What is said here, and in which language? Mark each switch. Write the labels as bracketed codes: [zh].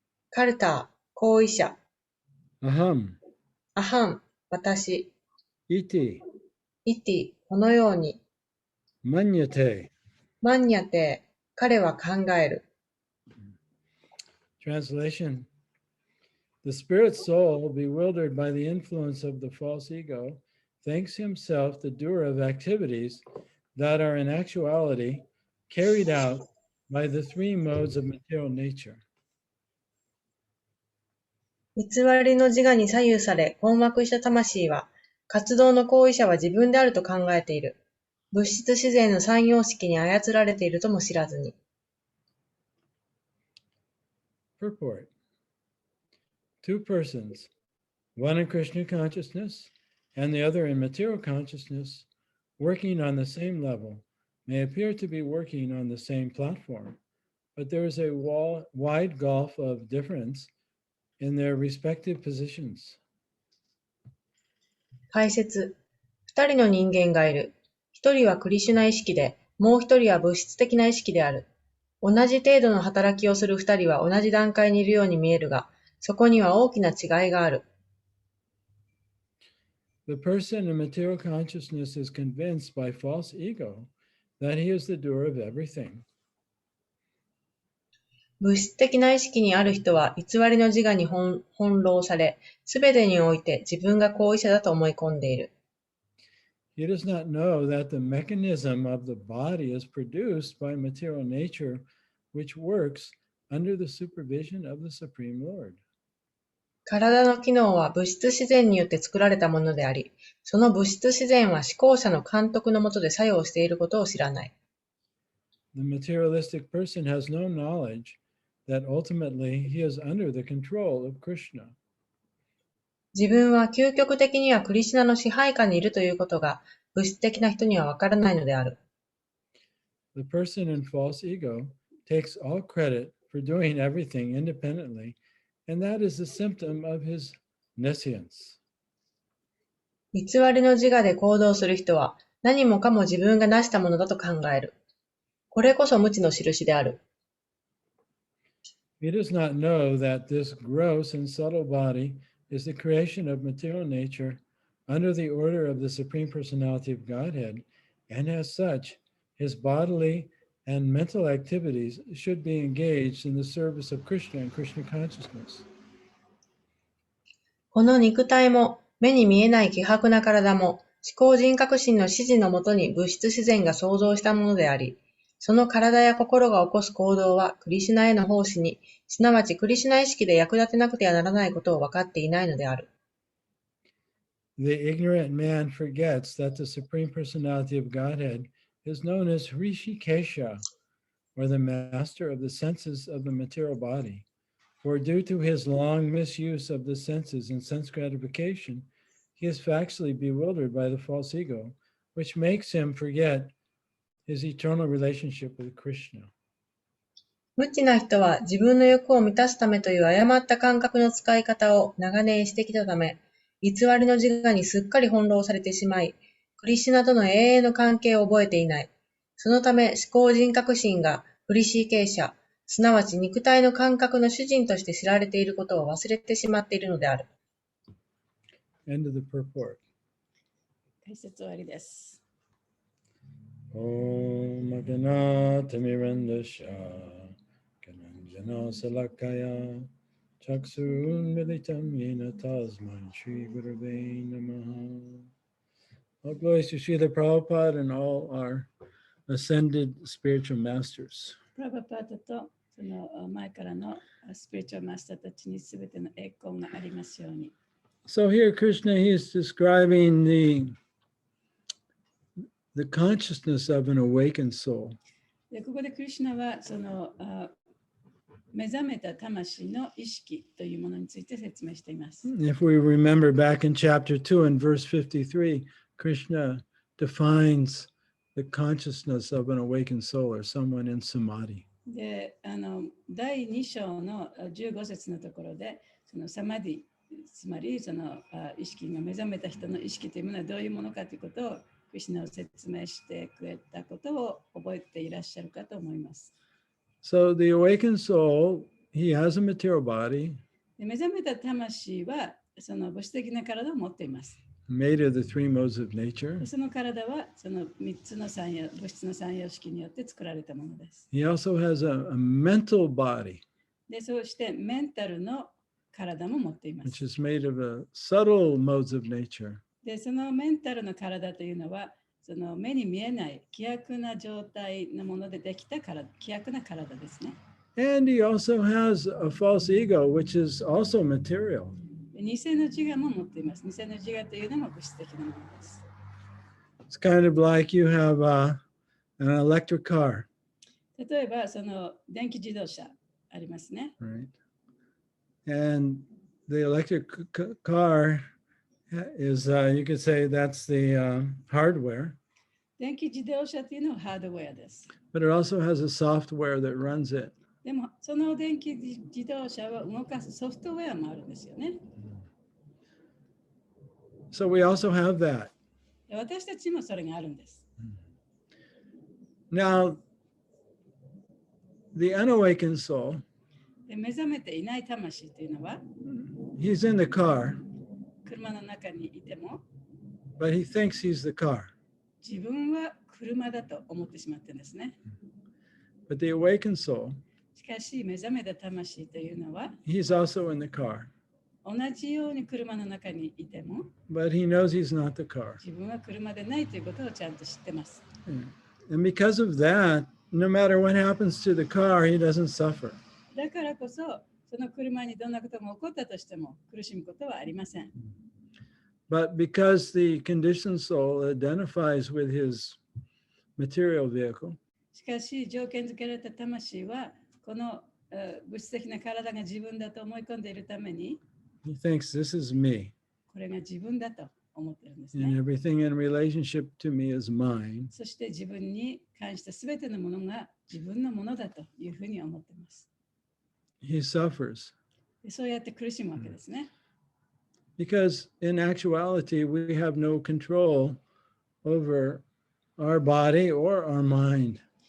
[ja] カルター、行為者、 [sa] aham, [ja] アハン、私、 [sa] iti, [ja] イティ、このように、 [sa] manyate. [ja] マンニャテ、彼は考える。 [en] Translation. The spirit soul, bewildered by the influence of the false ego, thinks himself the doer of activities that are in actuality carried out by the three modes of material nature. [ja] 偽りの自我に左右され困惑した魂は、活動の行為者は自分であると考えている。物質自然の三様式に操られているとも知らずに。 [en] Purport. Two persons, one in Krishna consciousness and the other in material consciousness, working on the same level, may appear to be working on the same platform, but there is a wide gulf of difference in their respective positions. [ja] 解説。二人の人間がいる。一人はクリシュナ意識で、もう一人は物質的な意識である。同じ程度の働きをする二人は同じ段階にいるように見えるが、そこには大きな違いがある。 [en] The person in material consciousness is convinced by false ego that he is the doer of everything. [ja] 物質的な意識にある人は偽りの自我に翻弄され、すべてにおいて自分が行為者だと思い込んでいる。 [en] He does not know that the mechanism of the body is produced by material nature, which works under the supervision of the Supreme Lord. [ja] 体の機能は物質自然によって作られたものであり、その物質自然は思考者の監督の下で作用していることを知らない。 [en] The materialistic person has no knowledge that ultimately he is under the control of Krishna. [ja] 自分は究極的にはクリシュナの支配下にいるということが物質的な人にはわからないのである。 [en] The person in false ego takes all credit for doing everything independently, and that is a symptom of his nescience. [ja] 偽りの自我で行動する人は何もかも自分が成したものだと考える。これこそ無知の印である。 [en] He does not know that this gross and subtle body is the creation of material nature under the order of the Supreme Personality of Godhead, and as such, his bodily and mental activities should be engaged in the service of Krishna and Krishna consciousness. [ja] この肉体も目に見えない希薄な体も思考人格心の指示のもとに物質自然が創造したものであり、その体や心が起こす行動はクリシュナへの奉仕に、すなわちクリシュナ意識で役立てなくてはならないことを分かっていないのである。 [en] The ignorant man forgets that the Supreme Personality of Godhead is known as Rishikesha, or the master of the senses of the material body. For due to his long misuse of the senses and sense gratification, he is factually bewildered by the false ego, which makes him forget his eternal relationship with Krishna. [ja] 無知な人は自分の欲を満たすためという誤った感覚の使い方を長年してきたため、偽りの自我にすっかり翻弄されてしまい、クリシュナとの永遠の関係を覚えていない。そのため思考人格心がクリシーケーシャ、すなわち肉体の感覚の主人として知られていることを忘れてしまっているのである。 [en] End of the purport. [ja] 解説終わりです。 [sa] Om Magana Tamirandasha Kananjana Salakaya Chaksun Militam Yena Tasman Shri Gurave Namaha. [en] All glories to Srila Prabhupada and all our ascended spiritual masters. [ja] プラバパートとその前からのスピリチュアルマスターたちにすべての栄光がありますように。 [en] So here Krishna, he is describing the consciousness of an awakened soul. [ja] でここでクリシュナはその目覚めた魂の意識というものについて説明しています。 [en] If we remember back in chapter 2 and verse 53, Krishna defines the consciousness of an awakened soul or someone in samadhi. [ja] で第2章の15節のところで、そのサマディ、つまりその意識が目覚めた人の意識というものはどういうものかということをクリシュナを説明してくれたことを覚えていらっしゃるかと思います。 [en] So the awakened soul, he has a material body. [ja] で目覚めた魂はその物質的な体を持っています。 [en] Made of the three modes of nature. [ja] でその体はその3つの物質の三様式によって作られたものです。 [en] He also has a mental body, [ja] でそうしてメンタルの体も持っていま [en] which [ja] す。 [en] is made of subtle modes of nature. [ja] でそのメンタルの体というのはその目に見えない希薄な状態のものでできた体、希薄な体ですね。 [en] And he also has a false ego, which is also material. [ja] で偽の自我も持っています。偽の自我というのも物質的なものです。 [en] It's kind of like you have an electric car, [ja] 例えばその電気自動車ありますね。 [en] right? And the electric car is, you could say that's the hardware, [ja] 電気自動車というのはハードウェアです。 [en] but it also has a software that runs it. [ja] でもその電気自動車を動かすソフトウェアもあるんですよね。 [en] So we also have that. [ja] で私たちもそれがあるんです。 [en] Now, the unawakened soul, [ja] で目覚めていない魂というのは [en] he's in the car, [ja] 車の中にいても [en] but he thinks he's the car. [ja] 自分は車だと思ってしまってるんですね。 [en] But the awakened soul, [ja] しかし目覚めた魂というのは [en] he's also in the car, [ja] 同じように車の中にいても [en] but he knows he's not the car. [ja] 自分は車でないということをちゃんと知ってます。 [en] And because of that, no matter what happens to the car, he doesn't suffer. [ja] だからこそその車にどんなことが起こったとしても苦しむことはありません。 [en] But because the conditioned soul identifies with his material vehicle, [ja] しかし条件付けられた魂はこの物質的な体が自分だと思い込んでいるために [en] he thinks this is me, [ja] これが自分だと思ってるんです [en] and [ja] ね。 [en] everything in relationship to me is mine. [ja] そして自分に関して全てのものが自分のものだというふうに思っています。 [en] He suffers [ja] でそうやって苦しむわけですね。 [en] because in actuality, we have no control over our body or our mind.